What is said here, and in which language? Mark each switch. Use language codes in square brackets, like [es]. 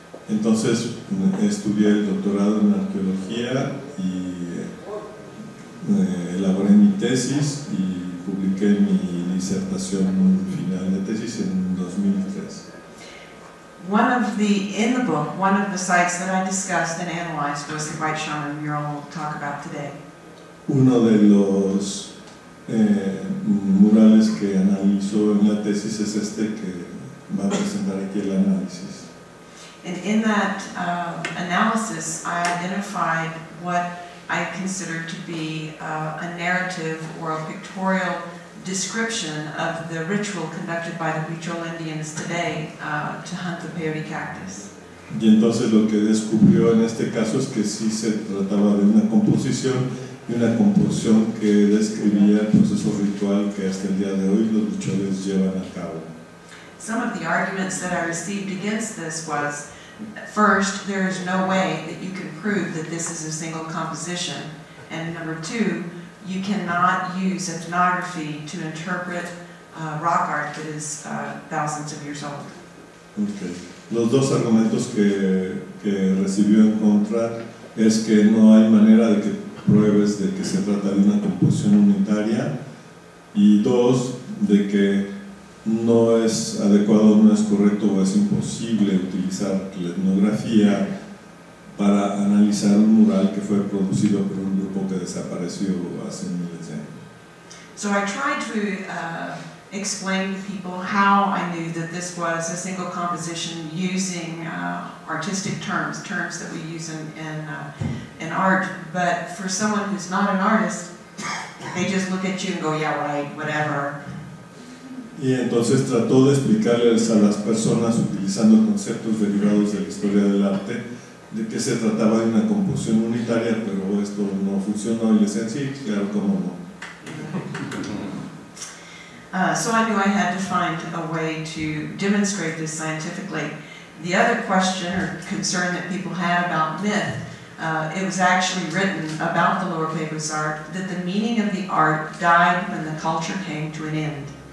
[es] Entonces estudié el doctorado en arqueología y elaboré mi tesis y publiqué mi disertación final de tesis en 2003. [en] In the book, one of the sites that I discussed and analyzed was the White Shaman mural we'll talk about today. [es] Uno de los murales que analizó en la tesis es este que va a presentar aquí el análisis. [en] And in that analysis, I identified what I considered to be a narrative or a pictorial description of the ritual conducted by the Huichol Indians today to hunt the peyote cactus. [es] Y entonces lo que descubrió en este caso es que sí se trataba de una composición, y una composición que describía el proceso ritual que hasta el día de hoy los huicholes llevan a cabo. [en] Some of the arguments that I received against this was, first, there is no way that you can prove that this is a single composition, and number two, you cannot use ethnography to interpret rock art that is thousands of years old. Okay. [es] Los dos argumentos que recibió en contra es que no hay manera de que pruebes de que se trata de una composición unitaria, y dos, de que no es adecuado, no es correcto o es imposible utilizar la etnografía para analizar un mural que fue producido por un grupo que desapareció hace miles de años. [en] So I tried to explain to people how I knew that this was a single composition using artistic terms that we use in art, but for someone who's not an artist, they just look at you and go, yeah, right, whatever. [es] Y entonces trató de explicarles a las personas, utilizando conceptos derivados de la historia del arte, de que se trataba de una composición unitaria, pero esto no funcionó, y les decían, sí, claro, cómo no. [en] So I knew I had to find a way to demonstrate this scientifically. The other question or concern that people had about myth, it was actually written about the Lower Pecos art that the meaning of the art died when the culture came to an end.